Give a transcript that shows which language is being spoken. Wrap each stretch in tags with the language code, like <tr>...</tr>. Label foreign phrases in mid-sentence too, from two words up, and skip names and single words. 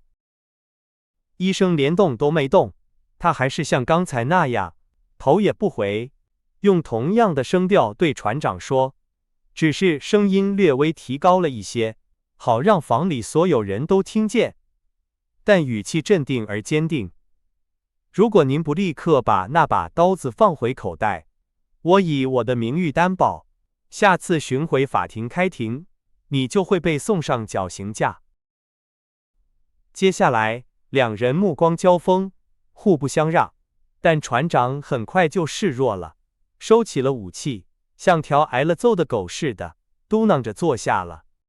<zh>醫生連動都沒動，他還是像剛才那樣，頭也不回，用同樣的聲調對船長說，只是聲音略微提高了一些，好讓房裡所有人都聽見，但語氣鎮定而堅定。如果您不立刻把那把刀子放回口袋，我以我的名譽擔保，下次巡回法庭開庭，你就會被送上絞刑架。接下來，兩人目光交鋒，互不相讓，但船長很快就示弱了，收起了武器，像條挨了揍的狗似的，嘟囔着坐下了。</zh>